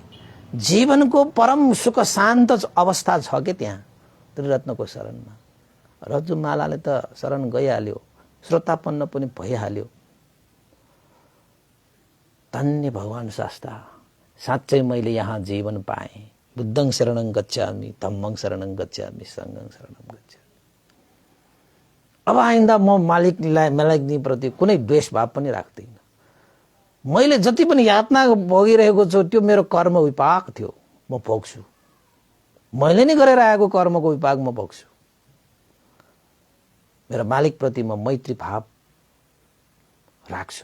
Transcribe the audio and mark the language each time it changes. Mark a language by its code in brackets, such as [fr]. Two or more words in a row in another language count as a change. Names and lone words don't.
[ne] जीवनको परम सुख शान्त अवस्था छ के त्यहाँ त्रिरत्नको शरणमा? रज्जुमालाले त शरण गइहाल्यो, श्रोतापन्न पनि भइहाल्यो। धन्य भगवान शास्ता, साँच्चै मैले यहाँ जीवन पाएँ। [pi] बुद्धं शरणं गच्छामि, धम्मं शरणं गच्छामि, संघं शरणं गच्छामि। [ne] अब आइन्दा म मालिकनी प्रति कुनै द्वेष भाव पनि राख्दिनँ। मैले जति पनि यातना भोगिरहेको छु त्यो मेरो कर्म विपाक थियो, म भोग्छु। मैले नै गरेर आएको कर्मको विपाक म भोग्छु। मेरो मालिकप्रति म मैत्री भाव राख्छु।